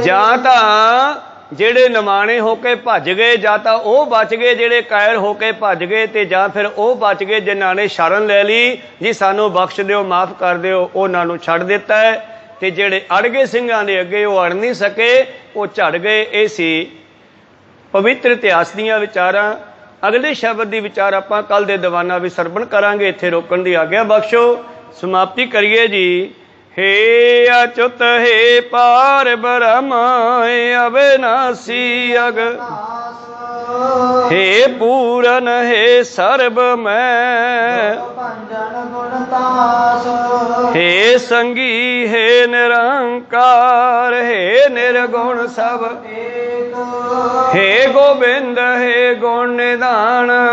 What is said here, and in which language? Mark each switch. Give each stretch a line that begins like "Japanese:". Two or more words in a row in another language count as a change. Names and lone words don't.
Punjabi: ਜਾਂ ਤਾਂ ਜਿਹੜੇ ਨਿਮਾਣੇ ਹੋ ਕੇ ਭੱਜ ਗਏ, ਜਾਂ ਤਾਂ ਉਹ ਬਚ ਗਏ ਜਿਹੜੇ ਕਾਇਰ ਹੋ ਕੇ ਭੱਜ ਗਏ, ਤੇ ਜਾਂ ਫਿਰ ਉਹ ਬਚ ਗਏ ਜਿਨ੍ਹਾਂ ਨੇ ਸ਼ਰਨ ਲੈ ਲਈ ਜੀ ਸਾਨੂੰ ਬਖਸ਼ ਦਿਓ, ਮਾਫ ਕਰ ਦਿਓ, ਉਹਨਾਂ ਨੂੰ ਛੱਡ ਦਿੱਤਾ ਹੈ। ਤੇ ਜਿਹੜੇ ਅੜ ਗਏ ਸਿੰਘਾਂ ਦੇ ਅੱਗੇ ਉਹ ਅੜ ਨਹੀਂ ਸਕੇ, ਉਹ ਝੜ ਗਏ। ਇਹ ਸੀ ਪਵਿੱਤਰ ਇਤਿਹਾਸ ਦੀਆਂ ਵਿਚਾਰਾਂ। ਅਗਲੇ ਸ਼ਬਦ ਦੀ ਵਿਚਾਰ ਆਪਾਂ ਕੱਲ ਦੇ ਦੀਵਾਨਾਂ ਵਿੱਚ ਸਰਵਣ ਕਰਾਂਗੇ। ਇੱਥੇ ਰੋਕਣ ਦੀ ਆਗਿਆ ਬਖਸ਼ੋ, ਸਮਾਪਤੀ ਕਰੀਏ ਜੀ।
Braj: हे अच्युत हे पार ब्रह्म अविनाशी अग, हे पूरन हे सर्व मैं, हे संगी हे निरंकार, हे निर्गुण सब, हे गोबिंद हे गुण निधान,